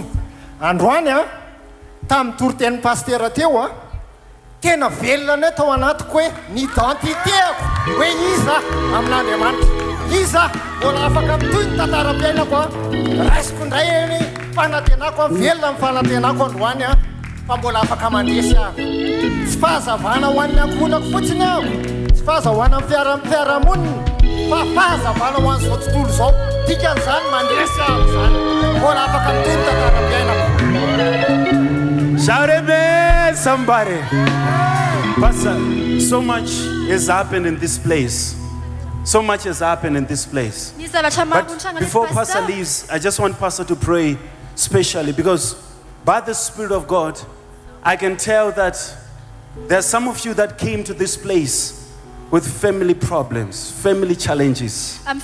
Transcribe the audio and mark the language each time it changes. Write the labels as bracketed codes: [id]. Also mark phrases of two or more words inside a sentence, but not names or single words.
[mg] Androany a tamin'ny toriten'ny pastera teo a tena velona ny tao anatiko hoe ny identitéako hoe iza amin'Andriamanitra, iza mbola afaka mitoy ny tantaram-piainako a raisiko indray ny fanantenako velona ny fanantenako androany a fa mbola afaka mandresy aho. Tsy fahazavana ho an'ny ankonako fotsiny aho, tsy fahazavana amin'ny fiarahamonina fa fahazavana ho an'izao tontolo izao dikan'izany mandresy aho zany mbola afaka mitoy ny tantaram-piainako. [en] Shout amen, somebody. Pastor, so much has happened in this place. So much has happened in this place. But before Pastor leaves, I just want Pastor to pray specially because by the Spirit of God, I can tell that there are some of you that came to this place with family problems, family challenges.